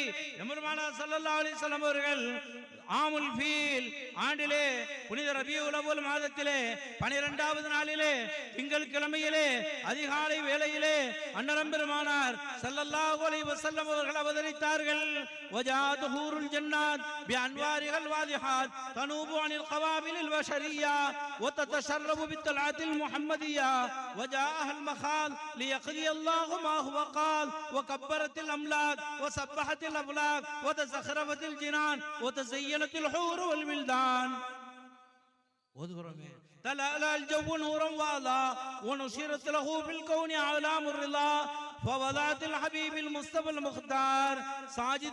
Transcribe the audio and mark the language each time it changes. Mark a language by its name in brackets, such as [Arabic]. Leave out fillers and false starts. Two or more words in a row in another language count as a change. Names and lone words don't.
[Tamil] எம்பெருமானார் [Arabic] صلى الله عليه وسلم [Tamil] அவர்கள் [Arabic] عام الفيل [Tamil] ஆண்டிலே புனித ரபியுல் அவ்வல் மாதத்திலே 12வது நாளிலே திங்கள் கிழமையிலே அதிகாலை வேளையிலே அன்னரம் பெருமானார் [Arabic] صلى الله عليه وسلم [Tamil] அவர்கள் அவதரித்தார்கள். [Arabic] وجاءت حور الجنان بأنوار واضحات تنوب عن القوابل البشرية وتتشرف بالطلعة المحمدية وجاء الملك ليقضي الله ما هو قال وكبرت الاملاك وسبحت الافلاك وتزخرفت الجنان وتزينت الحور والولدان. تلألأ الجو نورا واضحا ونشرت له في الكون اعلام الرضا فوضعت الحبيب المصطفى المختار ساجدا